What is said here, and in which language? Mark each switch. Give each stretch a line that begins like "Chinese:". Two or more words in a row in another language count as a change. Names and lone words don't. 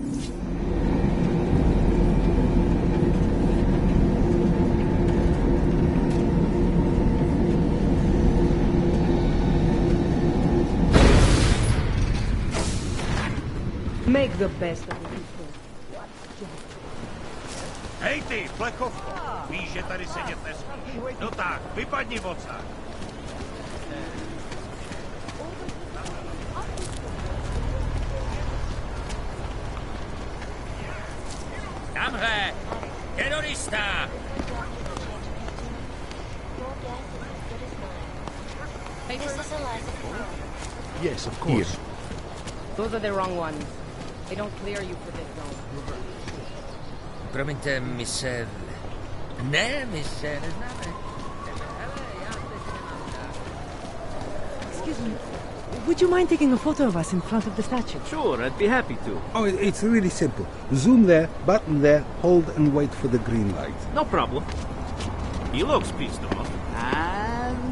English: Make the best of the people.
Czech: Hej ty, plechovko! Víš, že tady sedět nesmíš. No tak, vypadni odsud. Tamhle! Terorista!
English: Yes, of course. Those are the wrong ones. They don't clear you for this zone.
Czech: Promiňte, my se... Ne, my se neznáme.
English: Excuse me. Would you mind taking a photo of us in front of the statue? Sure, I'd be happy to. Oh, it's really simple. Zoom there, button there, hold and wait for the green light. No problem. He looks pissed off. And...